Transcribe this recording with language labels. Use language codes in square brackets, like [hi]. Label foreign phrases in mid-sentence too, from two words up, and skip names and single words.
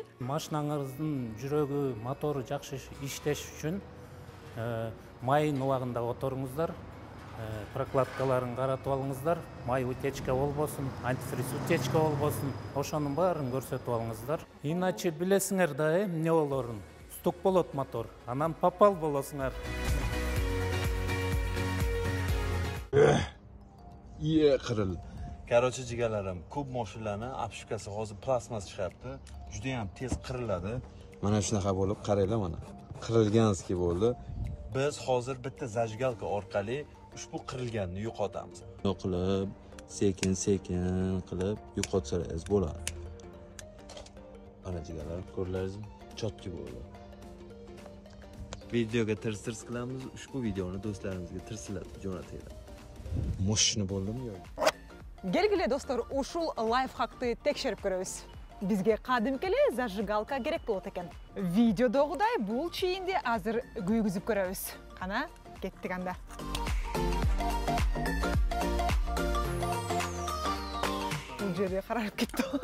[ky] Машинаңыздын жүрөгү, мотору жакшы иштеш үчүн майын убагында отуруңуздар, прокладкаларын каратып алыңыздар, май утечка болбосун, антифриз утечка болбосун, ошонун баарын көрсөтүп алыңыздар. Иначе билесиңер да, эмне болорун? Стук болот мотор, анан попал болосуңар. [uz] Qiril. Короче, jigarlarim, ko'p mashinalarni apshukasi hozir plasmas chiqaribdi. Juda ham tez qiriladi. Mana shunaqa bo'lib, qaranglar mana. Qirilganski bo'ldi. Biz hozir bitta zajgalka orqali ushbu qirilganni yo'qotamiz. Qilib, sekin-sekin qilib yo'qotsangiz bo'ladi. Mana jigarlar, ko'rlaringizmi? Chotki bo'ldi. Videoga tirs qilamiz. Ushbu videoni do'stlarimizga tirsilab jo'nataylik. Moshina bo'ldimi yo'q? [ky] келгиле достор, ушул лайфхакты текшерип көрөбүз. Бизге кадимки эле зажигалка керек болот экен. Видеодогудай бул чийинди азыр күйгүзүп көрөбүз. Кана, кеттик анда. Бул жерде карап кетти.